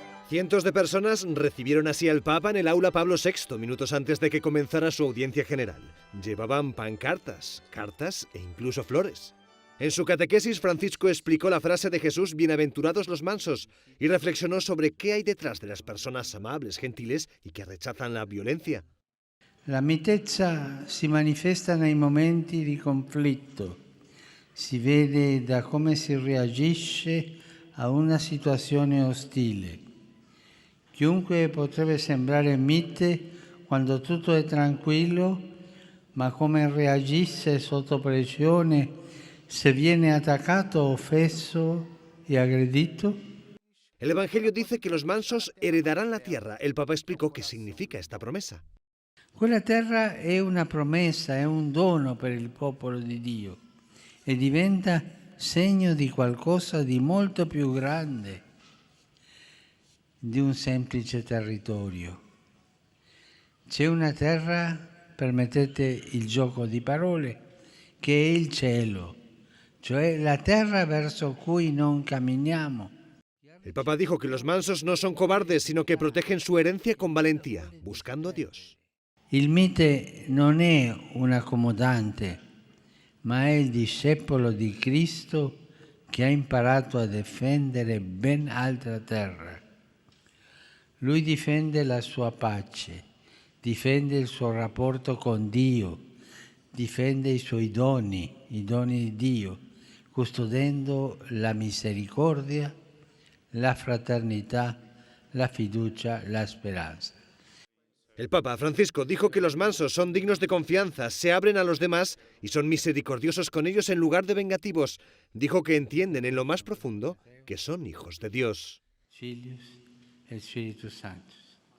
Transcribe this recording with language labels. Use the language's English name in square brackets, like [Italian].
[Spanish] Cientos de personas recibieron así al Papa en el aula Pablo VI, minutos antes de que comenzara su audiencia general. Llevaban pancartas, cartas e incluso flores. En su catequesis, Francisco explicó la frase de Jesús, bienaventurados los mansos, y reflexionó sobre qué hay detrás de las personas amables, gentiles y que rechazan la violencia. [Italian] La mitezza si manifesta nei momenti di conflitto, si vede da come si reagisce a una situazione ostile. Chiunque potrebbe sembrare mite quando tutto è tranquillo, ma come reagisce sotto pressione se viene attaccato, offeso [Spanish] y agredido? El Evangelio dice que los mansos heredarán la tierra. El Papa explicó qué significa esta promesa. [Italian] Quella terra è una promessa, è un dono per il popolo di Dio e diventa segno di qualcosa di molto più grande di un semplice territorio. C'è una terra, permettete il gioco di parole, che è il cielo, cioè la terra verso cui non camminiamo. [Spanish] El Papa dijo que los mansos no son cobardes, sino que protegen su herencia con valentía, buscando a Dios. [Italian] Il mite non è un accomodante, ma è il discepolo di Cristo che ha imparato a difendere ben altra terra. Lui difende la sua pace, difende il suo rapporto con Dio, difende i suoi doni, i doni di Dio, custodendo la misericordia, la fraternità, la fiducia, la speranza. [Spanish] El Papa Francisco dijo que los mansos son dignos de confianza, se abren a los demás y son misericordiosos con ellos en lugar de vengativos. Dijo que entienden en lo más profundo que son hijos de Dios. [Latin] Filius e Spiritus Sanctus.